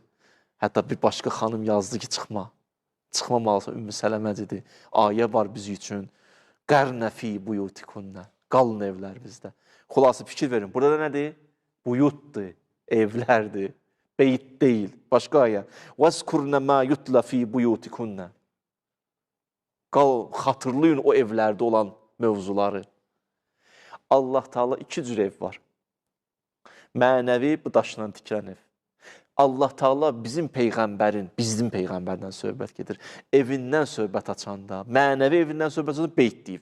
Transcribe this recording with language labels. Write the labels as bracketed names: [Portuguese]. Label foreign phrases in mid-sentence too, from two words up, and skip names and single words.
[Azerbaijani] Hətta bir başqa xanım yazdı ki, çıxma. Çıxmamalısa Ümmü Sələməcidir. Ayə var biz üçün. [Arabic] قرن في بيوتكن. [Azerbaijani] Qalın evlərinizdə. Xulası fikir verin. Burada da nədir? Buyutdur, evlərdir, beyt deyil. Başqa ayə. [Arabic] وَاسْكُرْنَ مَا يُتْلَ فِي بُيُوتِكُنَّ. [Azerbaijani] Xatırlayın o evlərdə olan mövzuları. Allah Taala iki cür ev var. Mənəvi, bu daşla tikilən ev. Allah Taala bizim Peyğəmbərdən söhbət gedir. Evindən söhbət açanda, mənəvi evindən söhbət açanda beyt deyib.